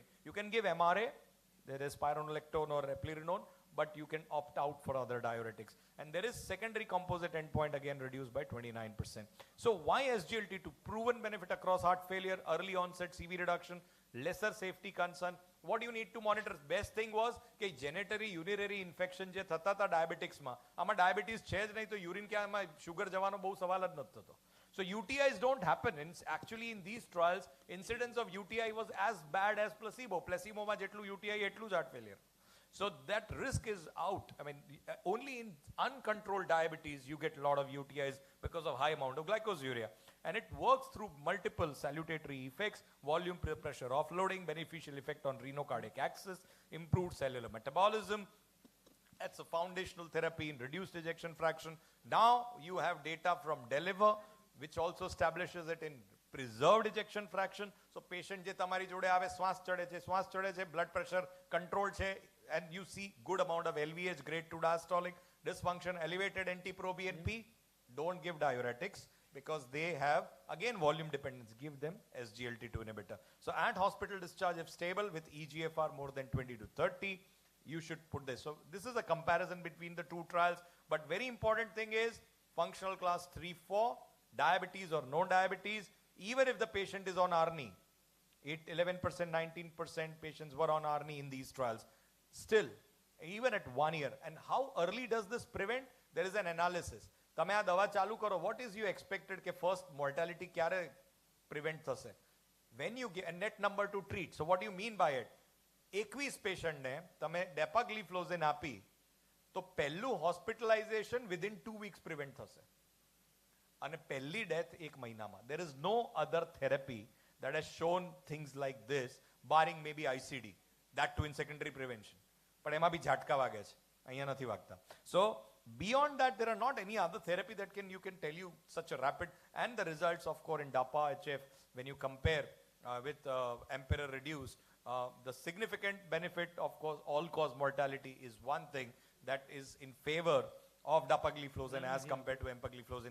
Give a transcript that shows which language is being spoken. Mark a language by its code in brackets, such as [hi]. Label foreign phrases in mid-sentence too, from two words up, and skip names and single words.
[en] You can give MRA, there is spironolactone or eplerenone, but you can opt out for other diuretics. And there is secondary composite endpoint again reduced by 29%. So why SGLT2? Proven benefit across heart failure, early onset CV reduction, lesser safety concern. What you need to monitor? Best thing was [gu] કે [en] genitourinary urinary infection [gu] જે થતા હતા diabetics માં, આમાં diabetes છે જ નહીં તો urine કે આમાં sugar જવાનો બહુ સવાલ જ નથી થતો. [en] So UTIs don't happen. Actually in these trials, incidence of UTI was as bad as placebo. Placebo [gu] માં જેટલું [en] UTI [gu] એટલું જ [en] heart failure. So that risk is out. I mean, only in uncontrolled diabetes you get a lot of UTIs because of high amount of glycosuria. And it works through multiple salutary effects, volume pressure offloading, beneficial effect on renocardiac axis, improved cellular metabolism. That's a foundational therapy in reduced ejection fraction. Now you have data from DELIVER, which also establishes it in preserved ejection fraction. [gu] So patient જે તમારી જોડે આવે શ્વાસ ચડે છે, [en] blood pressure control છે, and you see good amount of LVH, grade 2 diastolic dysfunction, elevated NT-proBNP, don't give diuretics because they have again volume dependence. Give them SGLT2 inhibitor. So at hospital discharge, if stable with EGFR more than 20 to 30, you should put this. So this is a comparison between the two trials, but very important thing is functional class 3-4, diabetes or no diabetes, even if the patient is on ARNI, 11%, 19% patients were on ARNI in these trials. Still, even at 1 year. And how early does this prevent? There is an analysis. [gu] તમે આ દવા ચાલુ કરો, [en] what is you expected કે first mortality ક્યારે prevent થશે? When you get a net number to treat. So what do you mean by it? 21 patient [gu] ને તમે [en] dapagliflozin [gu] આપી, તો પહેલું [en] hospitalization within 2 weeks prevent થશે. [gu] અને પહેલી death 1 મહિનામાં. [en] There is no other therapy that has shown things like this, barring maybe ICD. That too in secondary prevention. [gu] But એમાં બી ઝાટકા વાગે છે. અહીંયા નથી વાગતા. [en] So beyond that, there are not any other therapy that you can tell you such a rapid, and the results of course in DAPA HF, when you compare with emperor reduced, the significant benefit of course all cause mortality is one thing that is in favor of dapagliflozin as compared to empagliflozin.